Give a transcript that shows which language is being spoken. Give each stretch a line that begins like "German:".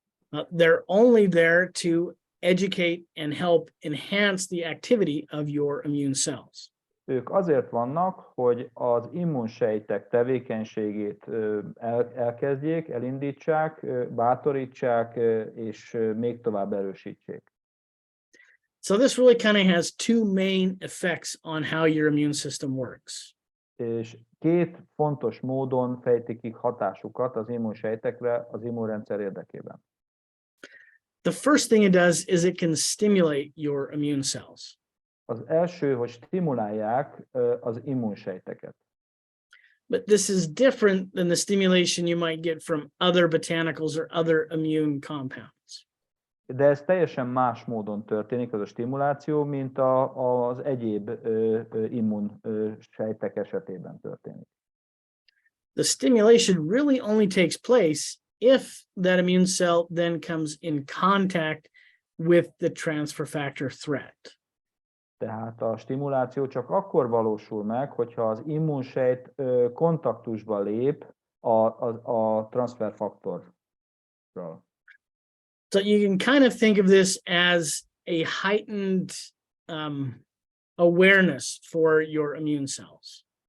English: They're only there to educate and help enhance the activity of your immune cells.
Hungarian: Ők azért vannak, hogy az immunsejtek tevékenységét elkezdjék, elindítsák, bátorítsák, és még tovább erősítsék.
English: So this really kind of has two main effects on how your immune system works.
Hungarian: És két fontos módon fejtik ki hatásukat az immunsejtekre az immunrendszer érdekében.
English: The first thing it does is it can stimulate your immune cells.
Hungarian: Az első, hogy stimulálják az immunsejteket.
English: But this is different than the stimulation you might get from other botanicals or other immune compounds.
Hungarian: De ez teljesen más módon történik, ez a stimuláció, mint az egyéb immunsejtek esetében történik.
English: The stimulation really only takes place if that immune cell then comes in contact with the transfer factor threat.
Hungarian: Tehát a stimuláció csak akkor valósul meg, hogyha az immunsejt kontaktusba lép a transzferfaktorral.
English: So you can kind of think of this as a heightened awareness for your immune cells.